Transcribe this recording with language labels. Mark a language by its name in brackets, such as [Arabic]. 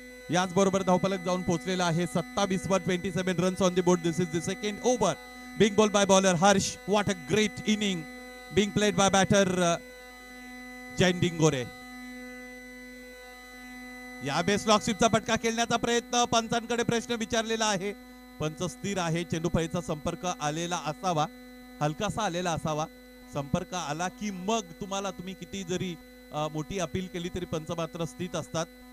[Marathi] याचबरोबर धावफलक जाऊन पोहोचलेला आहे 27 वर 27 [English] Runs on the board. This is the second over being bowled by bowler Harsh. What a great inning being played by batter Jain Dingore. [Marathi] या base लॉकशिपचा फटका खेळण्याचा प्रयत्न, पंचांकडे प्रश्न विचारलेला आहे. पंच स्थिर आहे. चेंडू फळीचा संपर्क आलेला असावा, हलकासा आलेला असावा. संपर्क आला की मग तुम्ही किती जरी मोठी अपील केली तरी पंच मात्र स्थित असतात.